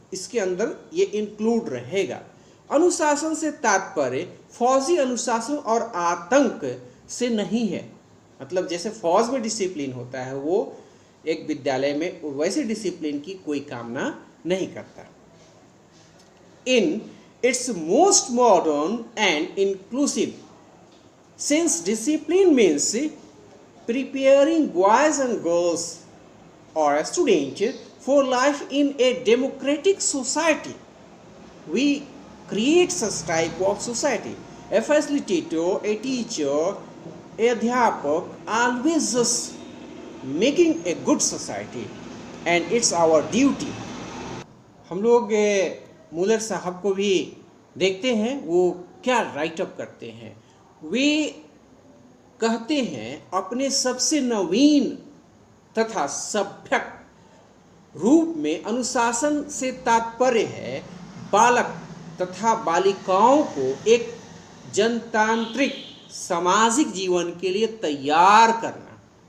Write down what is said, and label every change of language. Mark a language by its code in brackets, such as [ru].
[hi] इसके अंदर ये इंक्लूड रहेगा। अनुशासन से तात्पर्य फौजी अनुशासन और आतंक से नहीं है। मतलब जैसे फौज में डिसिप्लिन होता है, वो एक विद्यालय में वैसे डिसिप्लिन की कोई कामना नहीं करता। [en] In its most modern and inclusive sense, discipline means preparing boys and girls or students for life in a democratic society. We create such type of society. A facilitator, a teacher, a अध्यापक always just making a good society, and it's our duty. [hi] हम लोग Müller साहब को भी देखते हैं, वो क्या राइटअप करते हैं। वे कहते हैं अपने सबसे नवीन तथा सभ्यक रूप में अनुशासन से तात्पर्य है बालक तथा बालिकाओं को एक जनतांत्रिक सामाजिक जीवन के लिए तैयार करना।